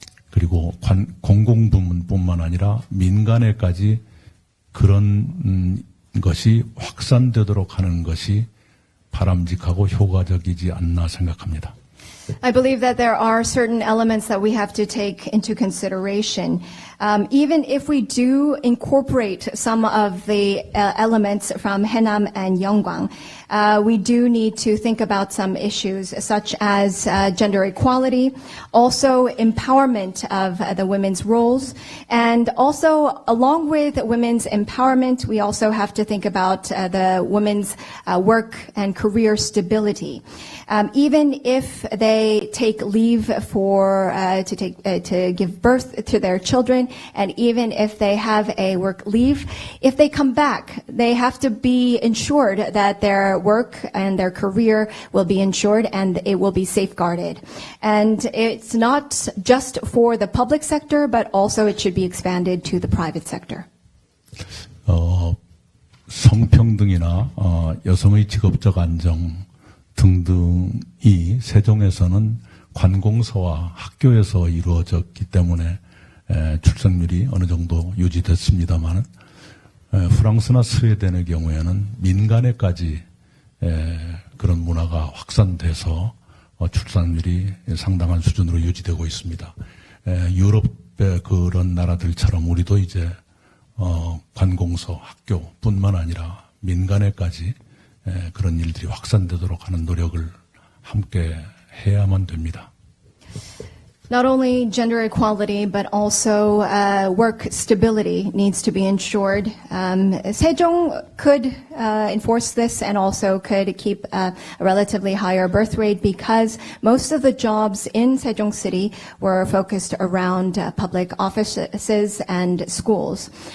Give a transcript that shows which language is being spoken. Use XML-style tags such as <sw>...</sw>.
<ko>그리고 공공부문뿐만 아니라 민간에까지 그런 것이 확산되도록 하는 것이 바람직하고 효과적이지 않나 생각합니다.</ko> <en>I believe that there are certain elements that we have to take into consideration. Even if we do incorporate some of the elements from Haenam and Yeonggwang, we do need to think about some issues such as gender equality, also empowerment of the women's roles, and also along with women's empowerment, we also have to think about the women's work and career stability. Even if they take leave to give birth to their children, and even if they have a work leave, if they come back, they have to be ensured that their work and their career will be ensured and it will be safeguarded. And it's not just for the public sector, but also it should be expanded to the private sector.</en> <ko>성평등이나 여성의 직업적 안정 등등이 세종에서는 관공서와 학교에서 이루어졌기 때문에 출생률이 어느 정도 유지됐습니다만 프랑스나 스웨덴의 경우에는 민간에까지 그런 문화가 확산돼서 출산율이 상당한 수준으로 유지되고 있습니다. 유럽의 그런 나라들처럼 우리도 이제 관공서, 학교뿐만 아니라 민간에까지 그런 일들이 확산되도록 하는 노력을 함께 해야만 됩니다.</ko> <en>Not only gender equality, but also work stability needs to be ensured. Sejong could enforce this and also could keep a relatively higher birth rate because most of the jobs in Sejong City were focused around public offices and schools.</en>